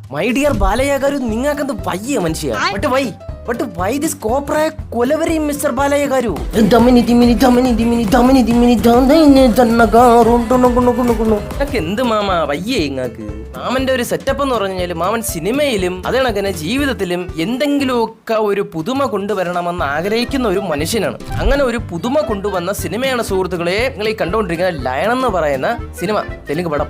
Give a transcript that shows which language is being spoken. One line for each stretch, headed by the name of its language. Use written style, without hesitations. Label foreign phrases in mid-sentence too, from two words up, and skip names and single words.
English: my dear
Malayalam: ബാലയ്യ గారు നിങ്ങൾക്കെന്ത് വയ്യ മനുഷ്യ
English: but why this kopra kolaveri
Malayalam: మిస్టర్ బాలయ్య గారు എന്ത് മാമ വയ്യേ ഇങ്ങക്ക് മാമന്റെ ഒരു സെറ്റപ്പ് എന്ന് പറഞ്ഞാല് മാമൻ സിനിമയിലും അതേ കണക്കിന് ജീവിതത്തിലും എന്തെങ്കിലുമൊക്കെ ഒരു പുതുമ കൊണ്ടുവരണമെന്ന് ആഗ്രഹിക്കുന്ന ഒരു മനുഷ്യനാണ്. അങ്ങനെ ഒരു പുതുമ കൊണ്ടുവന്ന സിനിമയാണ് സുഹൃത്തുക്കളെ നിങ്ങൾ ഈ കണ്ടുകൊണ്ടിരിക്കുന്ന ലയൺ എന്ന് പറയുന്ന സിനിമ, തെലുങ്ക് പടം.